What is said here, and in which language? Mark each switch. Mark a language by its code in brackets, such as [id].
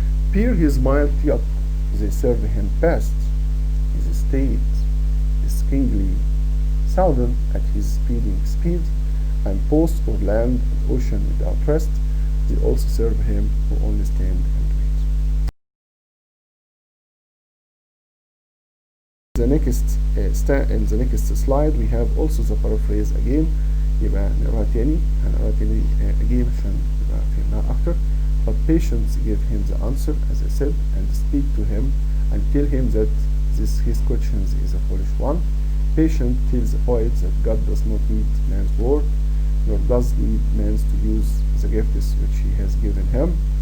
[en] Peer his mild yoke, they serve him best. His estate is kingly, southern at his speeding speed, and post or land and ocean without rest, they also serve him who only stand and wait. In the next slide we have also the paraphrase again. [ar] يبقى نقراها تاني again عشان يبقى فهمناها أكتر. [en] But patience give him the answer, as I said, and speak to him and tell him that his questions is a foolish one. Patient tells the poet that God does not need man's word, nor does need man to use the gifts which he has given him.